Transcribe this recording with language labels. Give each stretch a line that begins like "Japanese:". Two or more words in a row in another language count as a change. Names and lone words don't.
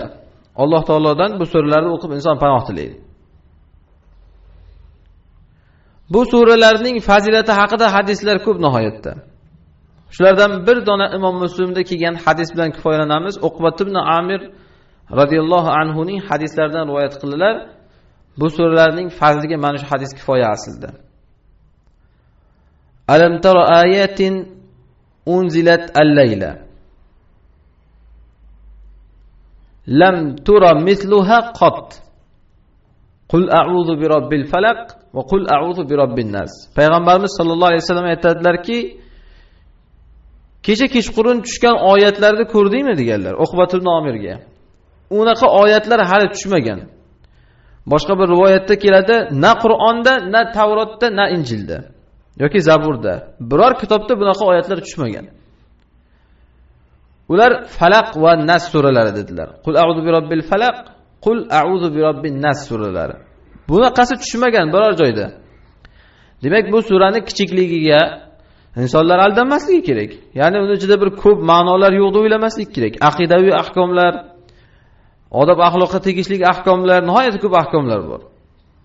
Uzbek: Alloh taolodan bu suralarni o'qib inson panoh tilaydi. Bu suralarning fazilati haqida hadislar ko'p nihoyatda. Shulardan bir dona Imom Muslimda kelgan hadis bilan kifoyalanamiz. Uqbat ibn Amir
Arabic: رضي الله عنه
Uzbek: ning hadislaridan rivoyat qildilar. Bu suralarning fazliga mana shu hadis kifoya aslida.
Arabic: ألم تر آيات أنزلت الليلة لم ير مثلهن قط. قل أعوذ برب الفلق وقل أعوذ برب الناس.
Uzbek: Payg'ambarimiz sollallohu alayhi vasallam aytadilar-ki, kecha kechqurun tushgan oyatlarni ko'rdingmi deganlar Uqbat ibn Amirga. Unaqa oyatlar hali tushmagan. Boshqa bir rivoyatda keladi, na Qur'onda, na Tavrotda, na Injilda yoki Zaburda biror kitobda bunaqa oyatlar tushmagan. Ular Falaq va Nas suralari dedilar.
Arabic: قل أعوذ برب الفلق، قل أعوذ برب الناس suralari.
Uzbek: Bunaqasi tushmagan biror joyda. Demak, bu suraning kichikligiga insonlar aldanmasligi kerak. Ya'ni uni ichida bir ko'p ma'nolar yo'q deb o'ylamaslik kerak. Aqidaviy ahkomlar, odob axloqqa tegishli ahkomlar, nihoyat ko'p ahkomlar bor.